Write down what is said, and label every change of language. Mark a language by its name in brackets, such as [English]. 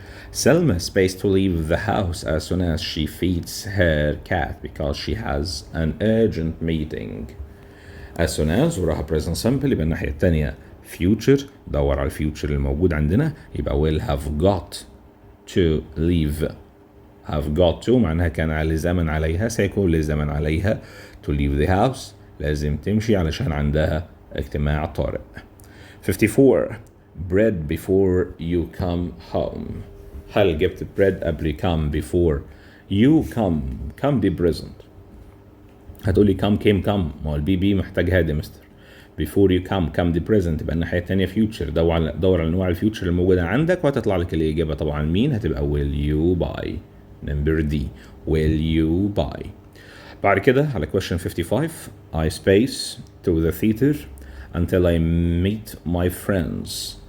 [English] Selma space to leave the house as soon as she feeds her cat because she has an urgent meeting. [Arabic] As soon as وراها present simple يبقى الناحية التانية future. دور على الfuture الموجود عندنا يبقى [English] will have got to leave. [Arabic] have got to معناها كان لزاما عليها سيكون لزاما عليها [English] to leave the house [Arabic] لازم تمشي علشان عندها اجتماع طارئ. [English] 54 bread before you come home. [Arabic] هل جبت [English] bread قبل come before You come دي present. [Arabic] هتقولي come ما هو البي بي محتاج هاد يا مستر. [English] before you come دي present [Arabic] يبقى الناحية التانية [English] future. [Arabic] دور على انواع الفيوتشر الموجودة عندك وهتطلع لك الإجابة طبعا مين هتبقى [English] will you buy. number D will you buy. [Arabic] بعد كده على [English] question 55 I space to the theater until I meet my friends.